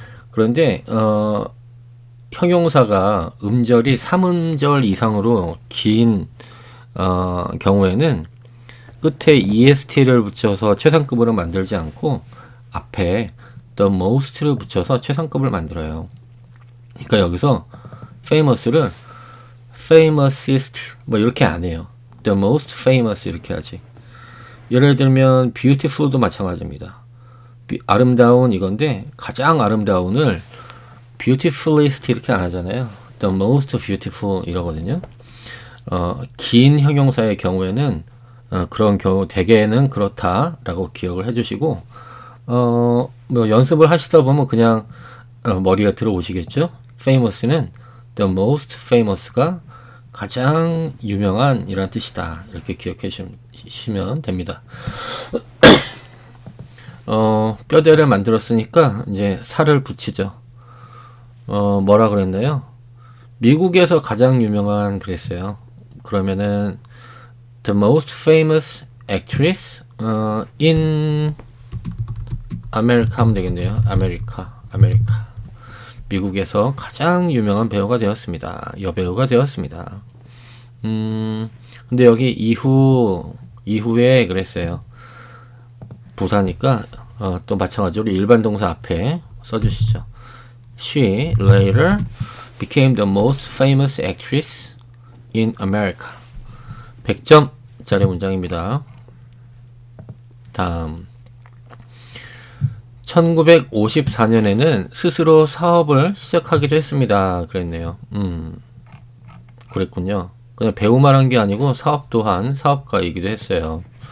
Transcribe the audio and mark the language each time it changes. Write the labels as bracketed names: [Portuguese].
[Korean] 그런데 형용사가 음절이 3음절 이상으로 긴 경우에는 끝에 est를 붙여서 최상급으로 만들지 않고 앞에 the most를 붙여서 최상급을 만들어요. 그러니까 여기서 famous를 famousest 뭐 이렇게 안 해요. [English] the most famous [Korean] 이렇게 하지. 예를 들면 beautiful도 마찬가지입니다. 아름다운 이건데 가장 아름다운을 beautifulest 이렇게 안 하잖아요. [English] the most beautiful [Korean] 이러거든요. 긴 형용사의 경우에는 그런 경우 대개는 그렇다라고 기억을 해주시고 뭐 연습을 하시다 보면 그냥 머리가 들어오시겠죠. famous는 [English] the most famous [Korean] 가 가장 유명한 이란 뜻이다. 이렇게 기억해 주시면 됩니다. 뼈대를 만들었으니까 이제 살을 붙이죠. 뭐라 그랬나요? 미국에서 가장 유명한 그랬어요. 그러면은 [English] the most famous actress in America [Korean] 하면 되겠네요. 아메리카. 미국에서 가장 유명한 배우가 되었습니다. 여배우가 되었습니다. 근데 여기 이후에 그랬어요. 부사니까 또 마찬가지로 일반 동사 앞에 써주시죠. [English] She later became the most famous actress in America. [Korean] 100점짜리 문장입니다. 다음 1954년에는 스스로 사업을 시작하기로 했습니다. 그랬네요. 그랬군요. 그냥 배우만 한 게 아니고 사업 또한 사업가이기도 했어요.